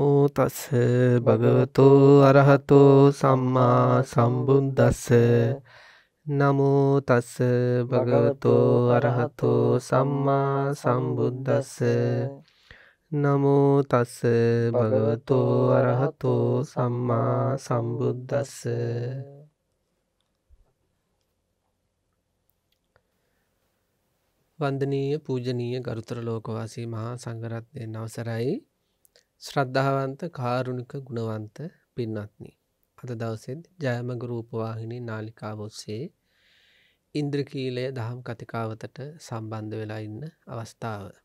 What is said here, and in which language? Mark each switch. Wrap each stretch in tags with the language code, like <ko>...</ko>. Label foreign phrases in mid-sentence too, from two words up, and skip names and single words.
<pi>තස් භගවතු අරහතෝ සම්මා සම්බුද්දස්ස නමෝ තස් භගවතු අරහතෝ සම්මා සම්බුද්දස්ස නමෝ තස් භගවතු අරහතෝ සම්මා සම්බුද්දස්ස.</pi> <si>වන්දනීය පූජනීය ගරුතර ලෝකවාසී මහා සංඝරත්නයන් අවසරයි. ශ්‍රද්ධාවන්ත කාරුණික ගුණවන්ත පින්වත්නි, අද දවසේත් ජයමග රූපවාහිනී නාලිකාව ඔස්සේ ඉන්ද්‍රකීලය දහම් කතිකාවතට සම්බන්ධ වෙලා ඉන්න අවස්ථාව.</si>